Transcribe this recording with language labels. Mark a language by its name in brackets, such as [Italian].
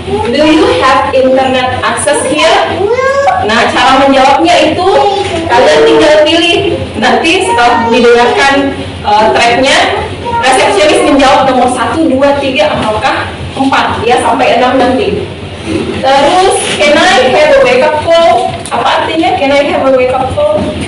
[English] Do you have internet access here? [Indonesian] Nah, cara menjawabnya itu kalian tinggal pilih. Nanti setelah didengarkan tracknya, resepsionis menjawab nomor 1, 2, 3, ataukah 4 ya, sampai 6 nanti. Terus, [English] can I have a wake up call? [Indonesian] Apa artinya can I have a wake up call?